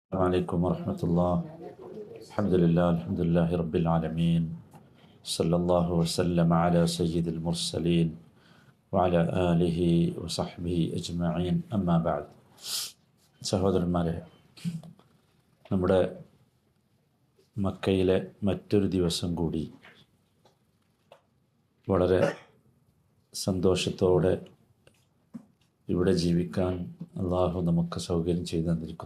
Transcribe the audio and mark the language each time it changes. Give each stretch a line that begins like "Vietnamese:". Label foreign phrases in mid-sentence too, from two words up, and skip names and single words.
Arabic: السلام عليكم ورحمة الله. الحمد لله رب العالمين. صلى الله وسلم على سيد المرسلين وعلى آله وصحبه أجمعين. أما بعد.
Malayalam: സഹോദരന്മാരെ, നമ്മുടെ മക്കയിലെ മറ്റൊരു ദിവസം കൂടി വളരെ സന്തോഷത്തോടെ ഇവിടെ ജീവിക്കാൻ അള്ളാഹു നമുക്ക് സൗകര്യം ചെയ്തു തന്നിരിക്കുന്നു.